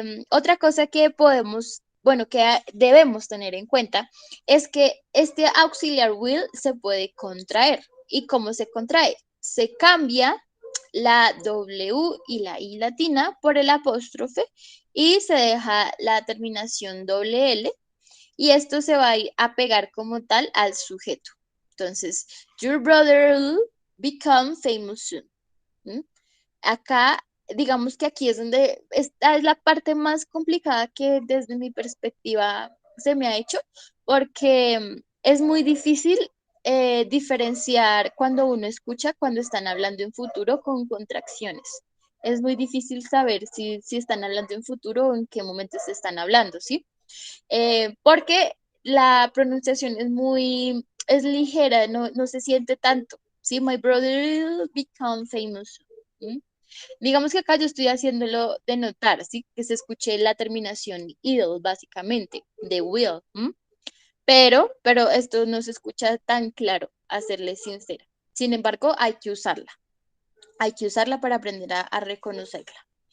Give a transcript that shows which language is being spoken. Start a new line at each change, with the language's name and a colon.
Spanish: Otra cosa que que debemos tener en cuenta es que este auxiliar will se puede contraer. ¿Y cómo se contrae? Se cambia la W y la I latina por el apóstrofe y se deja la terminación doble L y esto se va a ir a pegar como tal al sujeto.
English: Entonces, your brother will become famous soon.
Spanish: Acá, digamos que aquí es donde esta es la parte más complicada que desde mi perspectiva se me ha hecho, porque es muy difícil diferenciar cuando uno escucha cuando están hablando en futuro con contracciones. Es muy difícil saber si están hablando en futuro o en qué momento se están hablando, ¿sí? Porque la pronunciación es ligera, no se siente tanto, ¿sí?
English: My brother will become famous.
Spanish: Digamos que acá yo estoy haciéndolo de notar, ¿sí? Que se escuche la terminación ill, básicamente, de will. Pero esto no se escucha tan claro, a serles sincera. Sin embargo, hay que usarla. Hay que usarla para aprender a reconocerla.